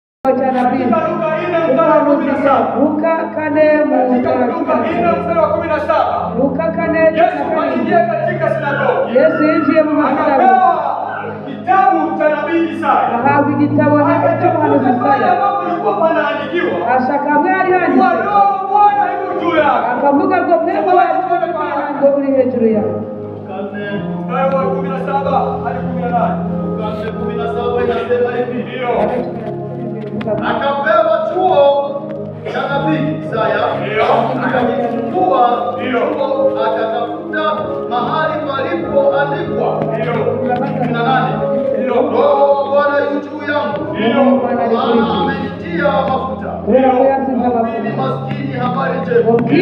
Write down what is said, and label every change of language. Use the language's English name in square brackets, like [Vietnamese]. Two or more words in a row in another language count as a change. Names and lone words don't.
[Swahili] cha nabii Luka 4:17. Luka 4:17. Yesu aliingia katika sinagogi. [Kinyarwanda] Yesu injiye mu masinagogi. [Swahili] Akapewa kitabu cha nabii Isaya. [Kinyarwanda] Ahabwa igitabo n'umuhanuzi Isaya. Ashaka mwari handitse. Akavuga ngo mwebwe w'Imana ngo uri hejuru yawe. [Swahili] Mstari wa 17 hadi 18. Luka 17 inasema hivi. Akapewa chuo cha nabii Isaya, akakifungua chuo, akatafuta mahali palipoandikwa 18, Roho wa Bwana yu juu yangu, maana amenitia mafuta kuhubiri maskini habari njema,